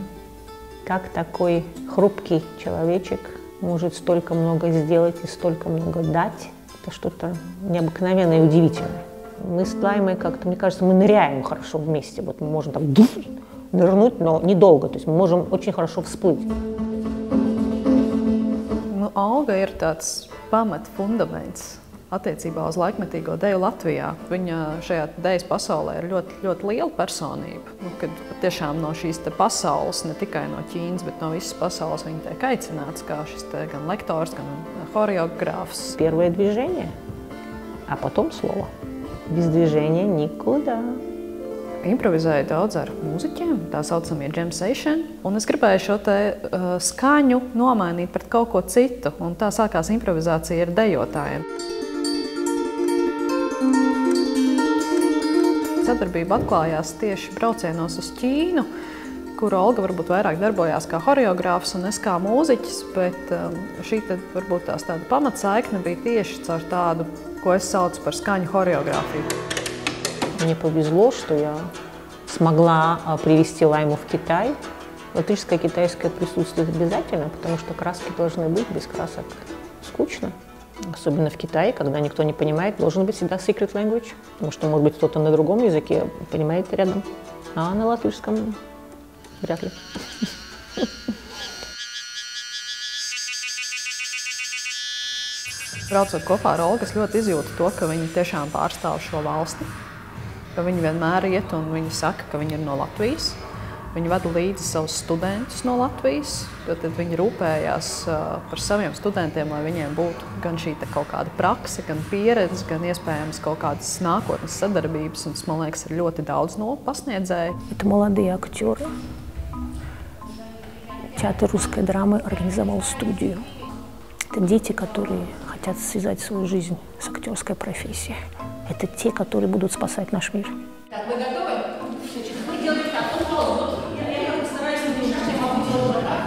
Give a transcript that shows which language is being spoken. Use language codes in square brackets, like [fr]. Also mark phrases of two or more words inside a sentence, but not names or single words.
[ru] Как такой хрупкий человечек может столько много сделать и столько много дать, это что-то необыкновенное и удивительное. Мы с Лаймой как-то, мне кажется, мы ныряем хорошо вместе. Вот мы можем так нырнуть, но недолго, то есть мы можем очень хорошо всплыть. [lv] Nu, Olga ir tāds pamatfundaments attiecībā uz laikmetīgo deju Latvijā. Viņa šajā dejas pasaulē ir ļoti, ļoti liela personība. Kad tiešām no šīs pasaules, ne tikai no Ķīnas, bet no visas pasaules viņa tiek aicināts kā šis gan lektors, gan хореографs. [ru] Первое движение, а потом слово. Без движения никуда. [lv] Improvizēju daudz ar mūziķiem, tā saucamie [en] jam session, [lv] un es gribēju šo te skaņu nomainīt pret kaut ko citu, un tā sākās improvizācija ar dejotājiem. Sadarbība atklājās tieši braucienos uz Ķīnu, kur Olga varbūt vairāk darbojās kā horeogrāfs un es kā mūziķis, bet šī tad varbūt tāda pamatsaikne bija tieši caur tādu, ko es saucu par skaņu horeogrāfiju. [ru] Мне повезло, что я смогла привезти Лайму в Китай. Латышское, китайское присутствует обязательно, потому что краски должны быть, без красок скучно. Особенно в Китае, когда никто не понимает, должен быть всегда [en] secret language, [ru] потому что, может быть, кто-то на другом языке понимает рядом, а на латышском вряд ли. [lv] Braucot kopā ar Olgu, es ļoti izjūtu to, ka viņi tiešām pārstāv šo valsti. Ka viņi vienmēr iet un viņi saka, ka viņi ir no Latvijas. Viņi vada līdzi savus studentus no Latvijas, jo tad viņi rūpējās par saviem studentiem, lai viņiem būtu gan šī kaut kāda prakse, gan pieredze, gan iespējams kaut kādas nākotnes sadarbības, un tas, man liekas, ir ļoti daudz no pasniedzēju. [ru] Это молодые актеры. Театр русской драмы организовал студию. Это дети, которые хотят связать свою жизнь с актерской профессией. Это те, которые будут спасать наш мир. Так, вы готовы? Вы делаете так, я постараюсь не держать, я могу делать вот так.